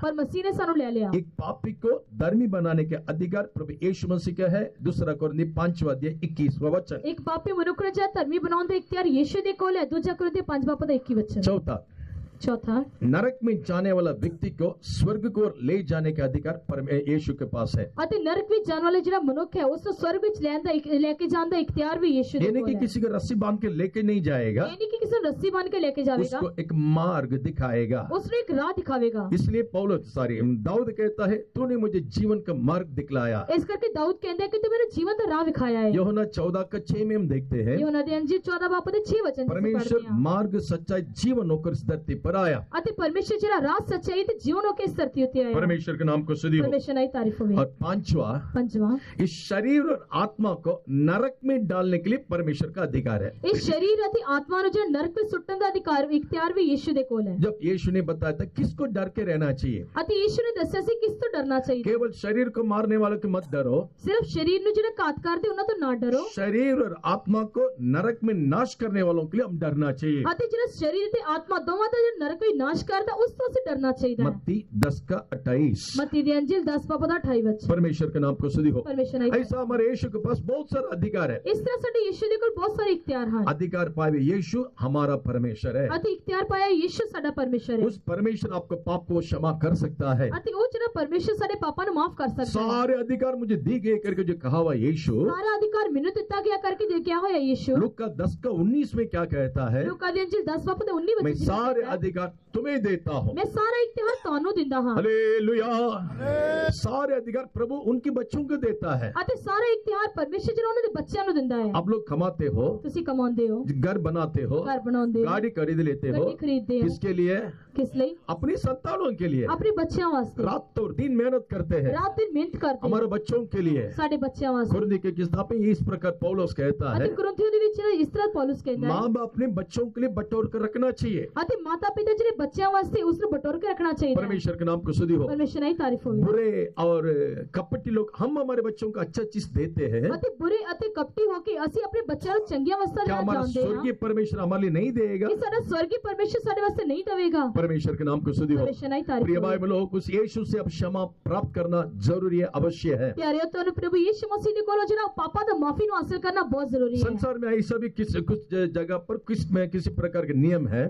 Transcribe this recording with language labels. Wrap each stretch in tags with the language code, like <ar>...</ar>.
<hi>पर मसीह ने</hi> <pa>ਸਾਨੂੰ ਲੈ ਲਿਆ।</pa> <hi>एक पापी को धर्मी बनाने के अधिकार प्रभु यीशु मसीह का है। दूसरा कोरिन्थी 5वां अध्याय 21वां वचन। एक पापी मनुष्य ने</hi> <pa>ਜਿਹੜਾ धर्मी बनाउਣ ਦਾ ਇਖਤਿਆਰ ਯੀਸ਼ੂ ਦੇ ਕੋਲ ਹੈ। ਦੂਜਾ ਕੋਰਿੰਥੀ 5 ਬਾਪ ਦਾ 21 ਵਚਨ।</pa> <hi>चौथा चौथा, नरक में जाने वाला व्यक्ति को स्वर्ग को ले जाने का अधिकार यीशु के पास है।</hi> <pa>ਅਤੇ ਨਰਕ ਵਿੱਚ ਜਾਣ ਵਾਲੇ ਜਿਹੜਾ ਮਨੁੱਖ ਹੈ ਉਸ ਨੂੰ ਸਵਰਗ ਵਿੱਚ ਲੈ ਕੇ ਜਾਣ ਦਾ ਇਖਤਿਆਰ ਵੀ ਯੀਸ਼ु ਦੇ</pa> <hi>यानी</hi> <pa>ਕੋਲ</pa> <hi>कि</hi> <pa>ਹੈ।</pa> <hi>किसी को रस्सी बांध के लेके नहीं जाएगा,</hi> <pa>ਇਹ ਨਹੀਂ ਕਿ ਕਿਸੇ ਨੂੰ ਰੱਸੀ ਬੰਨ੍ਹ ਕੇ ਲੈ ਕੇ ਜਾਵੇਗਾ,</pa> <hi>उसको एक मार्ग दिखाएगा।</hi> <pa>ਉਸ ਨੂੰ ਇੱਕ ਰਾਹ ਦਿਖਾਵੇਗਾ।</pa> <hi>इसलिए दाऊद कहता है, तूने मुझे जीवन का मार्ग दिखलाया।</hi> <pa>ਇਸ ਕਰਕੇ ਦਾਊਦ ਕਹਿੰਦਾ ਹੈ ਕਿ ਤੂੰ ਮੈਨੂੰ ਜੀਵਨ ਦਾ ਰਾਹ ਵਿਖਾਇਆ ਹੈ।</pa> <hi>यूहन्ना 14:6 में हम देखते हैं,</hi> <pa>ਯਹੋਨਾ ਦੇ ਅੰਜੀਲ 14 ਬਾਬ ਦੇ 6 ਵਚਨ ਵਿੱਚ</pa> <hi>परमेश्वर</hi> <pa>ਪੜ੍ਹਦੇ ਹਾਂ।</pa> <hi>मार्ग सच्चाई जीवन होकर इस धरती पर आया।</hi> <pa>ਅਤੇ ਪਰਮੇਸ਼ਰ ਜਿਹੜਾ ਰਾਹ ਸੱਚਾਈ ਤੇ ਜੀਵਨ ਹੋ ਕੇ ਇਸ ਧਰਤੀ ਉੱਤੇ ਆਇਆ।</pa> <hi>परमेश्वर के नाम को स्तुति हो।</hi> <pa>ਪਰਮੇਸ਼ਰ ਦੀ ਤਾਰੀਫ ਹੋਵੇ।</pa> <hi>और पांचवा,</hi> <pa>ਪੰਜਵਾਂ,</pa> <hi>इस शरीर और आत्मा को नरक में डालने के लिए परमेश्वर का अधिकार है।</hi> <pa>ਇਹ ਸਰੀਰ ਅਤੇ ਆਤਮਾ ਨੂੰ ਜਿਹੜਾ ਨਰਕ ਵਿੱਚ ਸੁੱਟਣ ਦਾ ਅਧਿਕਾਰ ਇਖਤਿਆਰ ਵੀ ਯੀਸ਼ੂ ਦੇ ਕੋਲ ਹੈ।</pa> <hi>जब यीशु ने बताया था किसको डर के रहना चाहिए,</hi> <pa>ਅਤੇ ਯੀਸ਼ੂ ਨੇ ਦੱਸਿਆ ਸੀ ਕਿਸ ਤੋਂ ਡਰਨਾ ਚਾਹੀਦਾ।</pa> <hi>केवल शरीर को मारने वालों की मत डरो,</hi> <pa>ਸਿਰਫ ਸਰੀਰ ਨੂੰ ਜਿਹੜਾ ਘਾਤ ਕਰਦੇ ਉਹਨਾਂ ਤੋਂ ਨਾ डरो।</pa> <hi>शरीर और आत्मा को नरक में नाश करने वालों के लिए हम डरना चाहिए।</hi> <pa>ਅਤੇ ਜਿਹੜਾ ਸਰੀਰ ਤੇ ਆਤਮਾ ਦੋਵਾਂ ਦਾ ਜਿਹੜਾ ਨਰਕ ਵਿੱਚ ਨਾਸ਼ ਕਰਦਾ ਉਸ ਤੋਂ ਅਸੀਂ ਡਰਨਾ ਚਾਹੀਦਾ ਹੈ।</pa> <hi>मत्ती 10:28।</hi> <pa>ਮਤੀ ਦੀ ਅੰਜੀਲ 10 ਬਾਬ ਦਾ 28 ਵਚਨ।</pa> <hi>परमेश्वर के नाम को स्तुति हो।</hi> <pa>ਪਰਮੇਸ਼ਰ ਦੀ</pa> <hi>ऐसा हमारे यीशु के पास बहुत सारा अधिकार है।</hi> <pa>ਇਸ ਤਰ੍ਹਾਂ ਸਾਡੇ ਯੀਸ਼ੂ ਦੇ ਕੋਲ ਬਹੁਤ ਸਾਰੇ ਇਖਤਿਆਰ ਹਨ।</pa> <hi>अधिकार पाए हुए यीशु हमारा परमेश्वर है।</hi> <pa>ਅਤੇ ਇਖਤਿਆਰ ਪਾਇਆ ਯੀਸ਼ੂ ਸਾਡਾ ਪਰਮੇਸ਼ਰ ਹੈ।</pa> <hi>उस परमेश्वर आपको पाप को क्षमा कर सकता है।</hi> <pa>ਅਤੇ ਉਹ ਜਿਹੜਾ ਪਰਮੇਸ਼ਰ ਸਾਡੇ ਪਾਪਾਂ ਨੂੰ ਮਾਫ ਕਰ ਸਕਦਾ ਹੈ।</pa> <hi>सारे अधिकार मुझे दी गए करके जो कहा हुआ यीशु,</hi> <pa>ਸਾਰਾ ਅਧਿਕਾਰ ਮੈਨੂੰ ਦਿੱਤਾ ਗਿਆ ਕਰਕੇ ਦੇਖਿਆ ਹੋਇਆ ਯੀਸ਼ੂ।</pa> <hi>लूका 10:19 में क्या कहता है,</hi> <pa>ਲੂਕਾ ਦੀ ਅੰਜੀਲ 10 ਬਾਬ ਦੇ 19</pa> <hi>मैं</hi> <pa>ਵਚਨ</pa> <hi>सारे अधिकार तुम्हें देता हूँ।</hi> <pa>ਮੈਂ ਸਾਰਾ ਇਖਤਿਆਰ ਤੁਹਾਨੂੰ ਦਿੰਦਾ ਹਾਂ।</pa> <hi>हालेलुया। सारे अधिकार प्रभु उनके बच्चों को देता है।</hi> <pa>ਅਤੇ ਸਾਰਾ ਇਖਤਿਆਰ ਪਰਮੇਸ਼ਰ ਜਿਹੜਾ ਉਹਨਾਂ ਦੇ ਬੱਚਿਆਂ ਨੂੰ ਦਿੰਦਾ ਹੈ।</pa> <hi>आप लोग कमाते हो,</hi> <pa>ਤੁਸੀਂ ਕਮਾਉਂਦੇ ਹੋ,</pa> <hi>घर बनाते हो,</hi> <pa>ਘਰ ਬਣਾਉਂਦੇ ਹੋ,</pa> <hi>गाड़ी खरीद लेते हो,</hi> <pa>ਗੱਡੀ ਖਰੀਦਦੇ ਹੋ।</pa> <hi>किसके लिए?</hi> <pa>ਕਿਸ ਲਈ?</pa> <hi>अपनी संतानों के लिए।</hi> <pa>ਆਪਣੇ ਬੱਚਿਆਂ ਵਾਸਤੇ</pa> <hi>रात और दिन मेहनत करते हैं</hi> <pa>ਰਾਤ ਦਿਨ ਮਿਹਨਤ ਕਰਦੇ</pa> <hi>हमारे</hi> <pa>ਹੋ</pa> <hi>बच्चों के लिए।</hi> <pa>ਸਾਡੇ ਬੱਚਿਆਂ ਵਾਸਤੇ।</pa> <hi>कुरिन्थी की किताब में इस प्रकार पौलुस कहता है,</hi> <pa>ਅਤੇ ਕੁਰਿੰਥੀਓ ਦੇ ਵਿੱਚ ਇਸ ਤਰ੍ਹਾਂ ਪੌਲੁਸ ਕਹਿੰਦਾ ਹੈ</pa> <hi>माँ बाप अपने बच्चों के लिए बटोर कर रखना चाहिए।</hi> <pa>ਅਤੇ ਮਾਤਾ ਪਿਤਾ ਜਿਹੜੇ ਬੱਚਿਆਂ ਵਾਸਤੇ ਉਸ ਨੂੰ ਬਟੋਰ ਕੇ ਰੱਖਣਾ ਚਾਹੀਦਾ ਹੈ।</pa> <hi>परमेश्वर के नाम को स्तुति हो।</hi> <pa>ਪਰਮੇਸ਼ਰ ਦੀ ਤਾਰੀਫ ਹੋਵੇ।</pa> <hi>बुरे और कपटी लोग हम हमारे बच्चों को अच्छा चीज देते हैं,</hi> <pa>ਅਤੇ ਬੁਰੇ ਅਤੇ ਕਪਟੀ ਹੋ ਕੇ ਅਸੀਂ ਆਪਣੇ ਬੱਚਿਆਂ ਨੂੰ ਚੰਗੀਆਂ ਵਸਤਾਂ</pa> <hi>क्या</hi> <pa>ਦੇਣਾ</pa> <hi>हमारा</hi> <pa>ਚਾਹੁੰਦੇ ਹਾਂ</pa> <hi>स्वर्गीय परमेश्वर हमारे लिए नहीं देगा?</hi> <pa>ਕਿ ਸਾਡਾ ਸਵਰਗੀ ਪਰਮੇਸ਼ਰ ਸਾਡੇ ਵਾਸਤੇ ਨਹੀਂ ਦੇਵੇਗਾ।</pa> <hi>परमेश्वर के नाम को स्तुति हो।</hi> <pa>ਪਰਮੇਸ਼ਰ ਦੀ ਤਾਰੀਫ</pa> <hi>प्रिय</hi> <pa>ਹੋਵੇ।</pa> <hi>भाई लोग, उस यीशु से अब क्षमा प्राप्त करना जरूरी है, अवश्य है।</hi> <pa>ਪਿਆਰਿਓ ਤੁਹਾਨੂੰ ਪ੍ਰਭੂ ਯੀਸ਼ੂ ਮਸੀਹ ਦੇ ਕੋਲੋਂ ਜਿਹੜਾ ਪਾਪਾਂ ਦਾ ਮਾਫੀ ਨੂੰ ਹਾਸਲ</pa> <hi>करना बहुत जरूरी है। संसार में ऐसा भी कुछ जगह पर किसी प्रकार के नियम है।</hi>